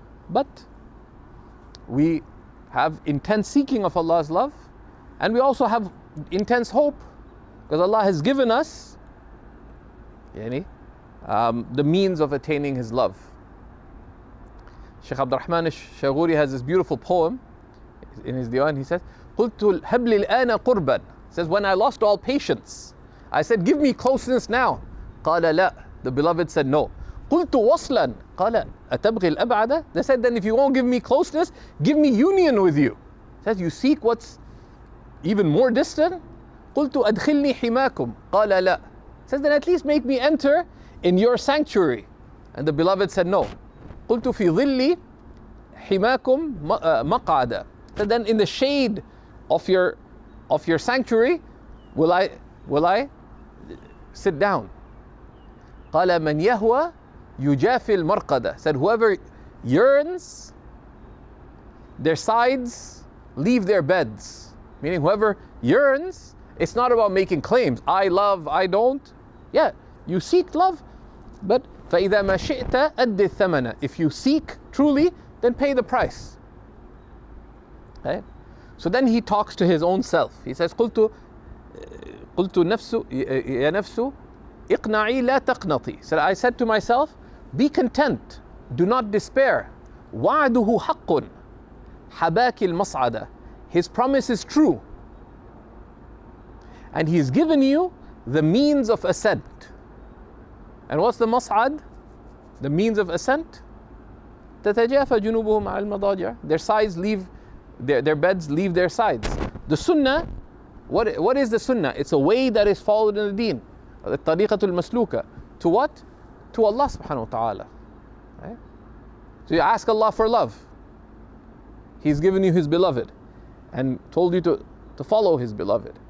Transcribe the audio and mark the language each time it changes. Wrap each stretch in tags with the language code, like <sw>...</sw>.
<en>But we have intense seeking of Allah's love, and we also have intense hope, because Allah has given us the means of attaining His love. Shaykh Abdurrahman al-Shaghuri has this beautiful poem in his diwan. He says,</en> <ar>قُلْتُ الْهَبْلِ الْآنَ قُرْبًا.</ar> <en>Says, when I lost all patience, I said, give me closeness now.</en> <ar>قَالَ لَا.</ar> <en>The beloved said, no.</en> <ar>قُلْتُ وَصْلًا. قَالَ أَتَبْغِي الْأَبْعَدَ.</ar> <en>They said, then if you won't give me closeness, give me union with you. Says, you seek what's even more distant.</en> <ar>قُلْتُ أَدْخِلْنِي حِمَاكُمْ. قَالَ لَا.</ar> <en>Says, then at least make me enter in your sanctuary. And the beloved said, no.</en> <ar>قُلْتُ فِي ظِلِّ حِمَاكُمْ مَقْعَدًا.</ar> <en>So then in the shade of your sanctuary will I sit down.</en> <ar>قال من يهوى يجافي المرقدة.</ar> <en>Said, whoever yearns, their sides leave their beds. Meaning whoever yearns, it's not about making claims. I love, I don't. Yeah, you seek love, but</en> <ar>فإذا ما شئت أد الثمن.</ar> <en>If you seek truly, then pay the price. Right? So then he talks to his own self. He says,</en> <ar>قلت نفس يا نفس اقنعي لا تقنطي.</ar> <en>So I said to myself, be content, do not despair.</en> <ar>وعده حق حباك المصعدة.</ar> <en>His promise is true, and He's given you the means of ascent. And what's the mas'ad? The means of ascent?</en> <ar>تتجافى جنوبهم عن المضاجع.</ar> <en>Their sides leave their beds leave their sides. The sunnah, what is the sunnah? It's a way that is followed in the deen. The tariqatul masluka. To what? To Allah subhanahu wa ta'ala. Right? So you ask Allah for love. He's given you His beloved and told you to follow His beloved.</en>